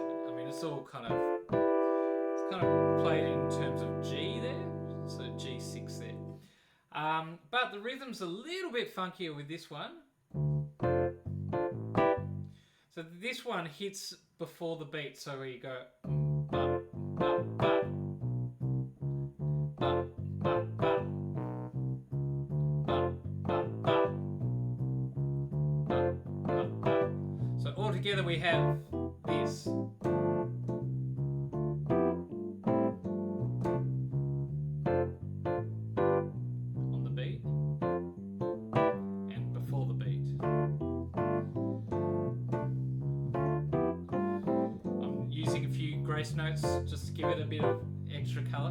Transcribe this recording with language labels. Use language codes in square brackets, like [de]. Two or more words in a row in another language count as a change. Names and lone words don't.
[en] I mean, it's all kind of played in terms of G there, so G6 there. But the rhythm's a little bit funkier with this one. So this one hits before the beat, so we go ba, ba, ba, ba, ba, ba, ba, ba, ba, ba, ba, ba. So all together we have this. On the beat and before the beat. I'm using a few grace notes just to give it a bit of extra colour.